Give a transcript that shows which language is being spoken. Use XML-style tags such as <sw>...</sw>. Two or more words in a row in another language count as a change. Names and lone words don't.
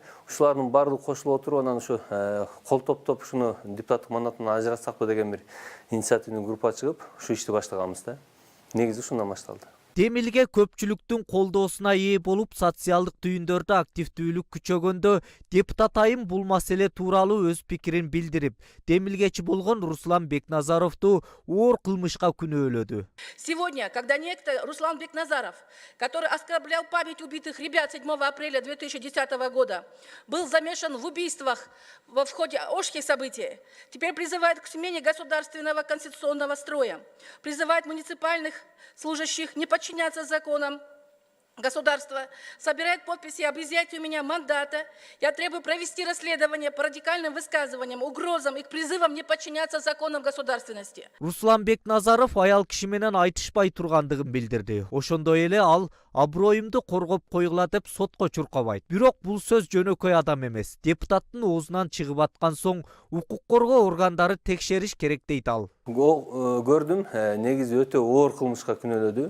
<ky>Ушулардын баардыгы кошулуп отуруп, анан ушу кол топтоп ушуну депутаттык мандатынан ажыратсакпы деген бир</ky> <ru>инициативный группа</ru> <ky>чыгып, ушу ишти баштаганбыз да. Негизи ушундан башталды. Демилге көпчүлүктүн колдоосуна ээ болуп, социалдык түйүндөрдө активдүүлүк күчөгөндө депутат айым бул маселе тууралуу өз пикирин билдирип, демилгечи болгон Руслан Бекназаровду оор кылмышка күнөөлөдү.</ky> <ru>Сегодня, когда некто Руслан Бекназаров, который оскорблял память убитых ребят 7 апреля 2010 года, был замешан в убийствах в ходе ошских событий, теперь призывает к смене государственного конституционного строя, призывает муниципальных служащих не подчиняться законам государства, собирает подписи об изъятии у меня мандата. Я требую провести расследование по радикальным высказываниям, угрозам и призывам не подчиняться законам государственности.</ru> <ky>Руслан Бекназаров аял киши менен айтышпай тургандыгын билдирди. Ошондой эле ал аброюмду коргоп койгула деп сотко чуркабайт. Бирок бул сөз жөнөкөй адам эмес. Депутаттын оозунан чыгып аткан соң укук коргоо органдары текшериш керек дейт ал. Көрдүм, негизи өтө оор кылмышка күнөөлөдү.</ky>